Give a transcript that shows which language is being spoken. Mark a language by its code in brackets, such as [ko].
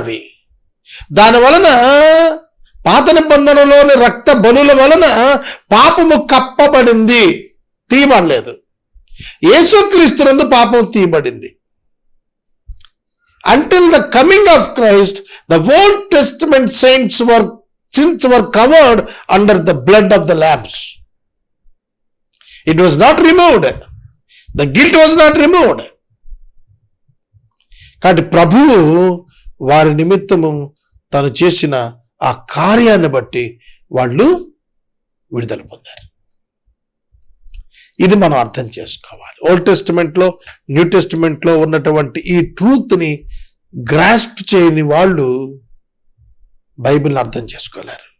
[te] అవి దాని వలన పాత నిబంధనలోని రక్త బలుల వలన పాపము కప్పబడింది, తీయబడలేదు. యేసుక్రీస్తునందు పాపం తీయబడింది. [en] Until the coming of Christ, the Old Testament sins were covered under the blood of the lambs. It was not removed. The guilt was not removed. [te] కాబట్టి ప్రభువు వారి నిమిత్తము తను చేసిన ఆ కార్యాన్ని బట్టి వాళ్ళు విడుదల పొందారు. ఇది మనం అర్థం చేసుకోవాలి. ఓల్డ్ టెస్టిమెంట్లో, న్యూ టెస్టిమెంట్లో ఉన్నటువంటి ఈ ట్రూత్ని గ్రాస్ప్ చేయని వాళ్ళు బైబిల్ని అర్థం చేసుకోలేరు.